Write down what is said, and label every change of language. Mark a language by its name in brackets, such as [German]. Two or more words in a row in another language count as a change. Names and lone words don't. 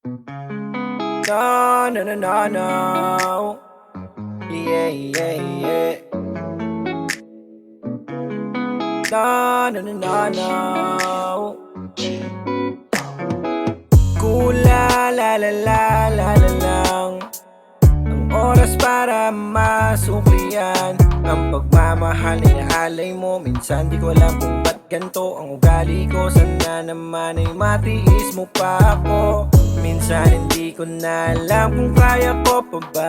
[English] No, no, no, no, no. Yeah, yeah, yeah. No, no, no, no, no. Kula, la, la, la, la, la lang. [Filipino] Ang oras para masuklian ang pagmamahal, inaalay mo. Minsan di ko alam kung ba't ganito ang ugali ko. Sana naman ay matiis mo pa ako. Minsan hindi ko na alam kung kaya ko pa ba.